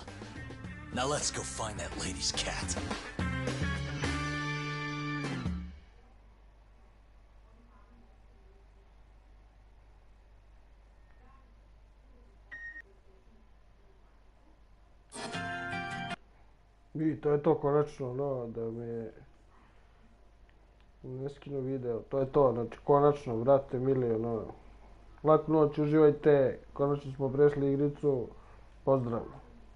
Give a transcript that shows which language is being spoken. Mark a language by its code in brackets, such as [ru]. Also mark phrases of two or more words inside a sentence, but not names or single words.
[en] Now let's go find that lady's cat. [sr] I to je to konačno, no, da me ne skinu video. To je to, znači konačno, brate mili, ono. Laku noć, uživajte, konačno smo prešli igricu, pozdrav.